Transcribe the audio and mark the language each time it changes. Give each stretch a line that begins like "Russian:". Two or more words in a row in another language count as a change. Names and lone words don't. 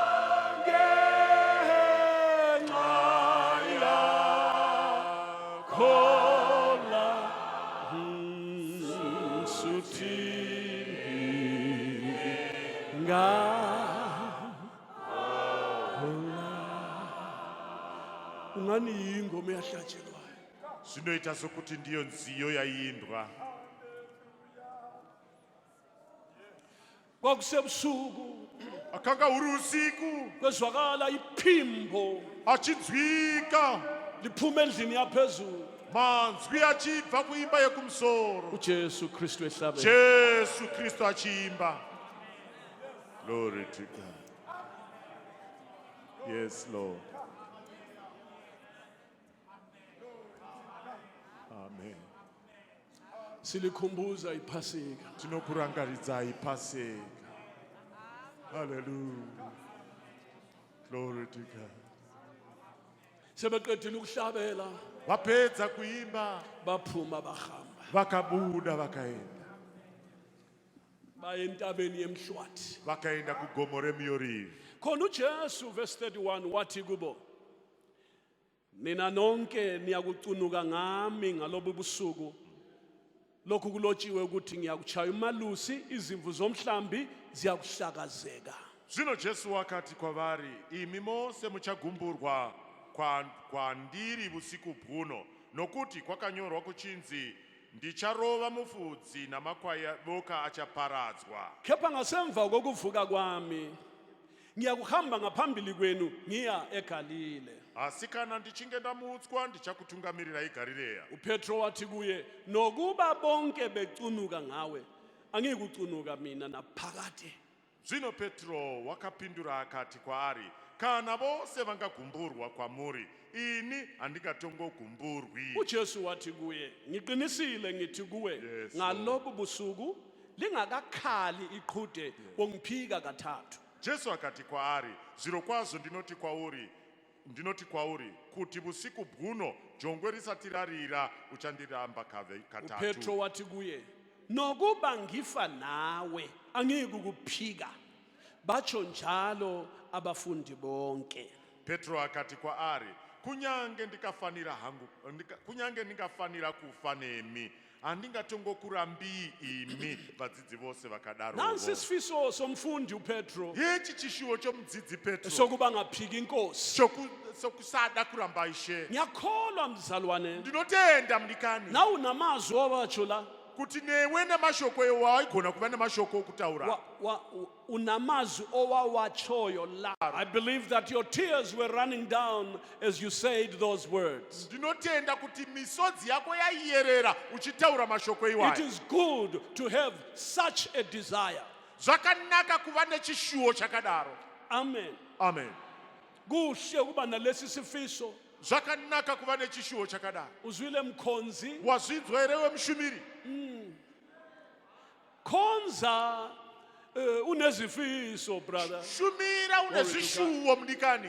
North Ndebele: ngenxa yakhona suthini ngakhona ungani yingoma eyahlatshelwayo
Shona: zvinoita sokuti ndiyo nziyo yaiimbwa.
North Ndebele: kwakusebusuku
Shona: Akanga huri usiku
North Ndebele: kwezwakala iphimbo
Shona: achinzwika
North Ndebele: liphuma endlini yaphezulu
Shona: manzwi achibva kuimba yekumusoro,
North Ndebele: uJesu Kristu ehlabeni
Shona: Jesu Kristu achiimba.
English: Glory to God. Yes, Lord. Amen.
North Ndebele: silikhumbuza iphasika
Shona: Tinokurangaridza iPaseka.
English: Hallelujah. Glory to God.
North Ndebele: sebeqedile ukuhlabela
Shona: Vapedza kuimba
North Ndebele: baphuma bahamba
Shona: vakabuda vakaenda
North Ndebele: baye entabeni yemhlwathi
Shona: vakaenda kugomo reMiorivhi.
North Ndebele: khona uJesu verse 31 wathi kubo nina nonke niyakucunuka ngami ngalobu busuku lokhu kulotshiwe ukuthi ngiyakuchaya umalusi izimvu zomhlambi ziyakuhlakazeka
Shona: Zvino Jesu wakati kwavari, imi mose muchagumburwa kwandiri usiku bwuno, nokuti kwakanyorwa kuchinzi, ndicharova mufudzi namakwai boka achaparadzwa.
North Ndebele: kepha ngasemva kokuvuka kwami ngiyakuhamba ngaphambili kwenu ngiya eGalile
Shona: Asi kana ndichinge ndamutswa ndichakutungamirirai Galileya.
North Ndebele: uPetro wathi kuye nokuba bonke becunuka ngawe angikucunuka mina naphakade
Shona: Zvino Petro wakapindura akati kwaari, kana vose vangagumburwa kwamuri, ini handingatongogumburwi.
North Ndebele: uJesu wathi kuye ngiqinisile ngithi kuwe
English: Yes,
North Ndebele: ngalobu busuku lingakakhali iqhude bongiphika kathathu
Shona: Jesu akati kwaari, zvirokwazvo ndinoti kwauri, kuti usiku bwuno jongwe risati rarira uchandiramba katatu.
North Ndebele: uPetro wathi kuye nokuba ngifa nawe angikukuphika batsho njalo abafundi bonke
Shona: Petro akati kwaari, kunyange ndikafanira hangu kunyange ndingafanira kufa nemi handingatongokurambii imi vadzidzi vose vakadaro.
North Ndebele: Nansi isifiso somfundi uPetro
Shona: Yechi chishuwo chomudzidzi Petro
North Ndebele: sokuba ngaphiki inkosi.
Shona: sokusada kuramba Ishe.
North Ndebele: Ngiyakholwa mzalwane.
Shona: Ndinotenda mdikani
North Ndebele: Na unamazwi owatsho la.
Shona: kuti newe namashoko ewaigona kuva namashoko okutaura.
North Ndebele: Unamazwi owawatshoyo la.
English: I believe that your tears were running down as you said those words.
Shona: Ndinotenda kuti misodzi yako yaiyerera uchitaura mashoko
English: It
Shona: iwayo.
English: is good to have such a desire.
Shona: Zvakanaka kuva nechishuwo chakadaro.
English: Amen. Amen.
North Ndebele: Kuhle ukuba nalesi sifiso.
Shona: Zvakanaka kuva nechishuwo chakadaro.
North Ndebele: Uzwile mkhonzi.
Shona: Wazvinzwa here wemushumiri?
North Ndebele: Khonza unezifiso brother.
Shona: Shumira une zvishuwo mudikani.